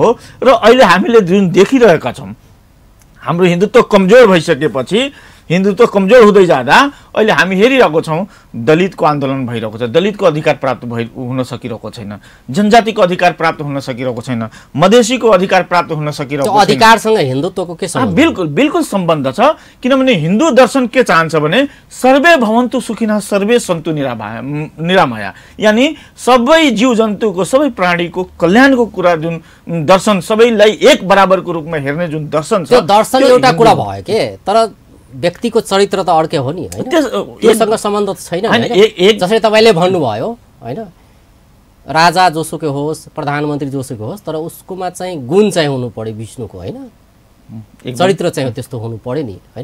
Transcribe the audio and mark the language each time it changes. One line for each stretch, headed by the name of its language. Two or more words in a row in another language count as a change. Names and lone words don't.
Nepali: र अहिले हामीले जुन देखिरहेका छौँ, हाम्रो हिन्दुत्व कमजोर भइसकेपछि हिन्दुत्व कमजोर हुँदै जाँदा अहिले हामी हेरिरहेको छौँ दलितको आन्दोलन भइरहेको छ, दलितको अधिकार प्राप्त हुन सकिरहेको छैन, जनजातिको अधिकार प्राप्त हुन सकिरहेको छैन, मधेसीको अधिकार प्राप्त हुन सकिरहेको छैन। अधिकारसँग हिन्दुत्वको के सम्बन्ध? बिल्कुल बिल्कुल सम्बन्ध छ, किनभने हिन्दू दर्शन के चाहन्छ भने
Sanskrit: सर्वे भवन्तु सुखिनः सर्वे सन्तु निरामया,
Nepali: यानि सबै जीव जन्तुको सबै प्राणीको कल्याणको कुरा जुन दर्शन, सबैलाई एक बराबरको रूपमा हेर्ने जुन दर्शन छ, त्यो दर्शन एउटा कुरा भयो के, तर व्यक्तिको चरित्र त अर्कै हो नि हैन, त्योसँग सम्बन्ध त छैन हैन। जसरी तपाईले भन्नुभयो हैन, राजा जोसुकै होस्, प्रधानमन्त्री जोसुकै होस्, तर उसकोमा चाहिँ गुण चाहिँ हुनु पर्यो विष्णुको हैन, चरित्र चाहिँ त्यस्तो हुनु पर्यो नि हैन।